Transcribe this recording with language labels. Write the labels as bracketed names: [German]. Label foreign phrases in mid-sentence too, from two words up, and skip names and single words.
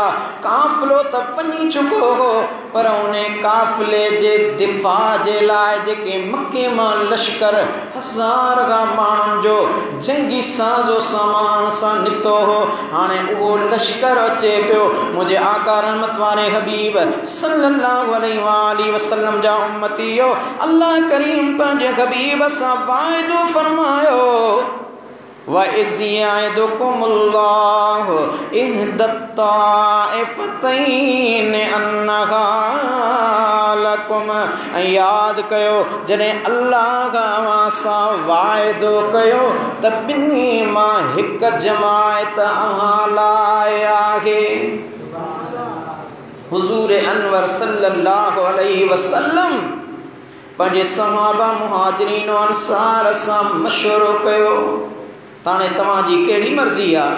[Sindhi] काफ़िलो त वञी चुको हो, पर उन काफ़िले जे दिफ़ा जे लाइ जेके मके मां लश्कर 1000 खां माण्हुनि जो जंगी साज़ो सामान सां निकितो हो, हाणे उहो लश्कर अचे पियो। मुझे आका रहमत वारे हबीब [Arabic] صلى الله عليه وسلم [Sindhi] जा उम्मतियो, अल्लाह करीम पंहिंजे हबीब सां वाइदो फरमायो, [Arabic] وإذ يعدكم الله إحدى الطائفتين أنها لكم. [Sindhi] यादि कयो जॾहिं अल्लाह अव्हां सां वाइदो कयो त ॿिन्ही मां हिकु जमायत अव्हां लाइ आहे। हुज़ूर अनवर [Arabic] صلى الله عليه وسلم [Sindhi] पंहिंजे सहाबा मुहाजिरीन अंसार सां मशवरो कयो, हाणे तव्हांजी कहिड़ी मर्ज़ी आहे।